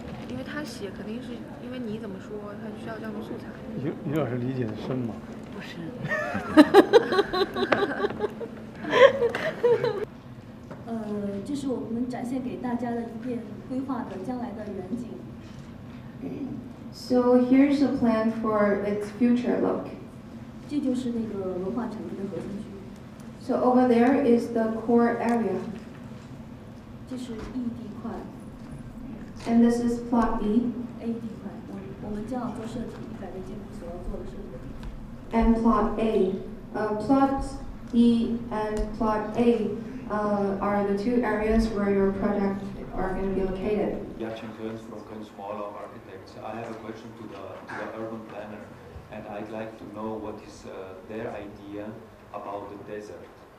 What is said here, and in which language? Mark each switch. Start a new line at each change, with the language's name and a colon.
Chinese: 因为他写肯定是因为你怎么说，他需要这样的素材。于老师理解的深吗？不是。这是我们展现给大家的一片规划的将来的远景。
English: So here's a plan for its future look.
Chinese: 这就是那个文化产业的核心区。
English: So over there is the core area.
Chinese: 这是 E 地块。
English: And this is plot E.
Chinese: A 地块，我们将要做设计100个建筑所要做的设计的地方。
English: And plot A. Plot E and plot A are the two areas where your project are going to be located. Yachin Kearns from Smaller Architects. I have a question to the urban planner, and I'd like to know what is their idea about the desert.